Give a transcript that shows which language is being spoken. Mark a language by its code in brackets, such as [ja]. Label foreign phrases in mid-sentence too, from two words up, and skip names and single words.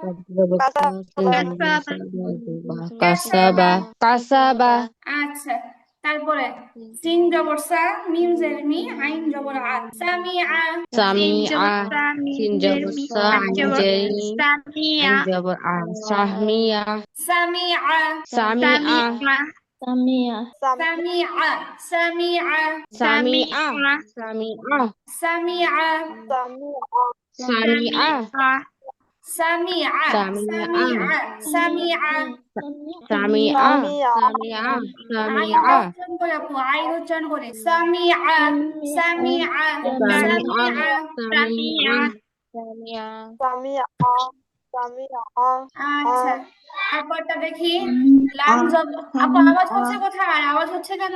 [ar] كَسَبَ كَسَبَ [bn] আচ্ছা, তারপরে সিন জবর সা, মিম জের মি, আইন জবর আ, সামিআ সামিআ সিন জবর সা আইন জেরি আইন [ar] Samia. [bn] জবর আ সাহমিয়া [ar] সামিআ সামিআ Samia. سَمِعَ سَمِعَ سَمِعَ سَمِعَ সামিআ সামিআ সামিআ সামিআ সামিআ سَمِعَ سَمِعَ আইন সামিআ [bn] উচ্চারণ করে আপু, আইন উচ্চারণ করে, [ar] سَمِعَ سَمِعَ সামিআ সামিআ سَمِعَ سَمِعَ [bn] আচ্ছা, তারপরটা দেখি। লাম জব আপু, আওয়াজ হচ্ছে কোথায়? আওয়াজ হচ্ছে কেন?